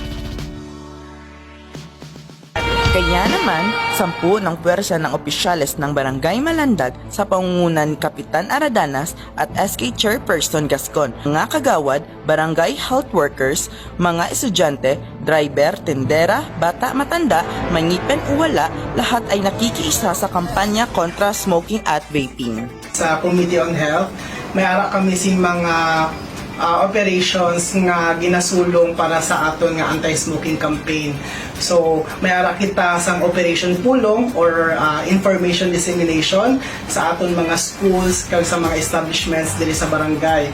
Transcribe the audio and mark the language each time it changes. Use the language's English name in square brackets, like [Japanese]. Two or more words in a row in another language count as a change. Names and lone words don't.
[Filipino] Kaya naman, 10 ng puwersa ng opisyales ng Barangay Malandag sa pangungunan ni Kapitan Aradanas at SK Chairperson Gascon, mga kagawad, barangay [English] health workers, [Filipino] mga estudyante, driver, tendera, bata, matanda, mangipin o wala, lahat ay nakikiisa sa kampanya kontra smoking at vaping. [Hiligaynon] Sa Committee on Health, may ara kami sing mga operations nga ginasulong para sa aton nga [English] anti-smoking campaign. [Hiligaynon] So, may ara kita sang Operation Pulong or [English] information dissemination [Hiligaynon] sa aton mga schools kag sa mga establishments diri sa barangay.